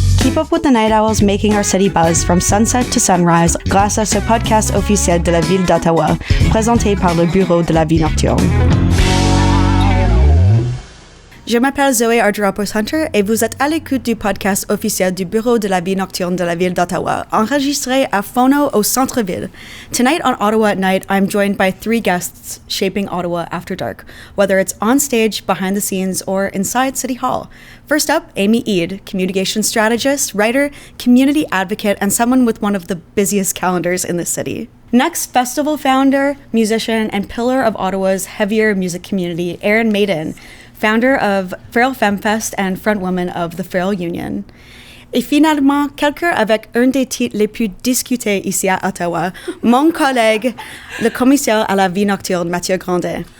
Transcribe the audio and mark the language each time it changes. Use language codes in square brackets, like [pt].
[en] Keep up with the night owls making our city buzz from sunset to sunrise [fr] grâce à ce podcast officiel de la ville d'Ottawa, présenté par le Bureau de la vie nocturne. Je m'appelle Zoë Argiropulos-Hunter et vous êtes à l'écoute du podcast officiel du Bureau de la vie nocturne de la ville d'Ottawa, enregistré à FONO au centre-ville. [en] Tonight on Ottawa at Night, I'm joined by 3 guests shaping Ottawa after dark, whether it's on stage, behind the scenes, or inside City Hall. First up, Amy Ede, communication strategist, writer, community advocate, and someone with one of the busiest calendars in the city. Next, festival founder, musician, and pillar of Ottawa's heavier music community, Erin Maiden, founder of Feral Femme Fest and frontwoman of the Feral Union. [fr] Et finalement, quelqu'un avec un des titres les plus discutés ici à Ottawa, mon collègue, le commissaire à la vie nocturne, Mathieu Grondin.